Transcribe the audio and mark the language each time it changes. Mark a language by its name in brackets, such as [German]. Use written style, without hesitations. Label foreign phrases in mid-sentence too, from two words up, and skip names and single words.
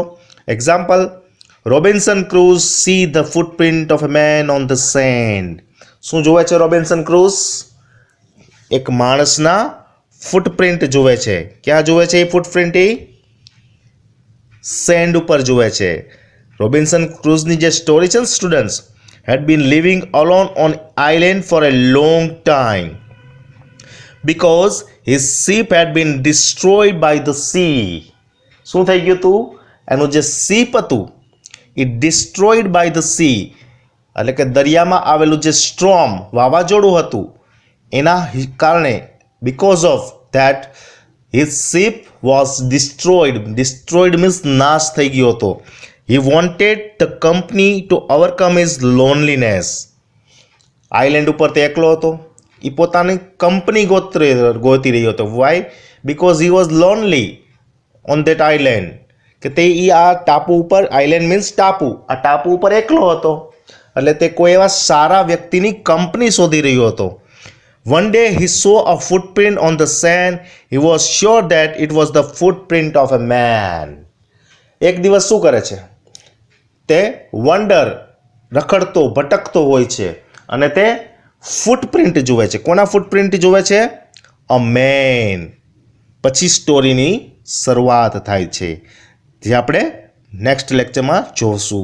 [English] Example, Robinson Crusoe see the footprint of a man on the sand. [Gujarati] શું જોવે છે રોબિન્સન ક્રુઝ? એક માણસના ફૂટપ્રિન્ટ જોવે છે. ક્યાં જોવે છે એ ફૂટપ્રિન્ટ? એ સેન્ડ ઉપર જોવે છે. રોબિન્સન ક્રુઝની જે સ્ટોરી છે સ્ટુડન્ટ્સ, [English] had been living alone on island for a long time because his ship had been destroyed by the sea. [Gujarati] શું થઈ ગયું હતું? એનું જે શિપ હતું એ [English] destroyed by the sea [Gujarati] એટલે કે દરિયામાં આવેલું જે સ્ટ્રોમ, વાવાઝોડું હતું એના કારણે, [English] because of that his ship was destroyed means [Gujarati] નાશ થઈ ગયો હતો. [English] He wanted the company to overcome his loneliness. [Gujarati] આઇલેન્ડ ઉપર તે એકલો હતો. એ પોતાની કંપની ગોતી રહ્યો હતો. વાય? [English] Because he was lonely on that island. [Gujarati] કે તે આ ટાપુ ઉપર, [English] island means [Gujarati] ટાપુ, આ ટાપુ ઉપર એકલો હતો એટલે તે કોઈ એવા સારા વ્યક્તિની કંપની શોધી રહ્યો હતો. [English] One day he saw a footprint on the sand. He was sure that it was the footprint of a man. [Gujarati] એક દિવસ શું કરે છે? તે રખડતો ભટકતો હોય છે અને તે ફૂટપ્રિન્ટ જુએ છે. કોના ફૂટપ્રિન્ટ જુએ છે? [English] a man. [Gujarati] પછી સ્ટોરીની શરૂઆત થાય છે જે આપણે [English] next lectureમાં [Gujarati] જોશું.